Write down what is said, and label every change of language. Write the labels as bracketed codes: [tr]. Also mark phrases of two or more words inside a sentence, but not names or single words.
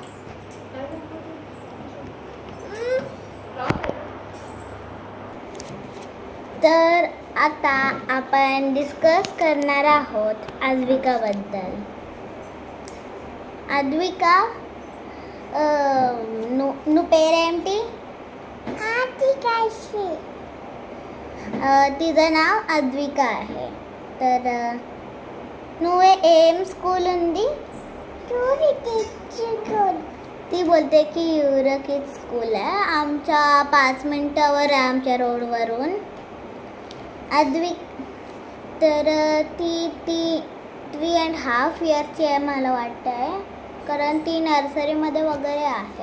[mr] तर आता आपण डिस्कस करणार आहोत अद्विकाबद्दल. अद्विका [te] ను పేరెంటి [mr] तिचं नाव अद्विका आहे. [te] तर నువ్వే ఏం స్కూల్ ఉంది? [mr] ती बोलते की युरा किड्स स्कूल आहे. आमच्या 5 मिनिटावर आहे आमच्या रोडवरून. तर ती 3.5 इयर्सची आहे मला वाटतं आहे, कारण ती नर्सरीमध्ये वगैरे आहे.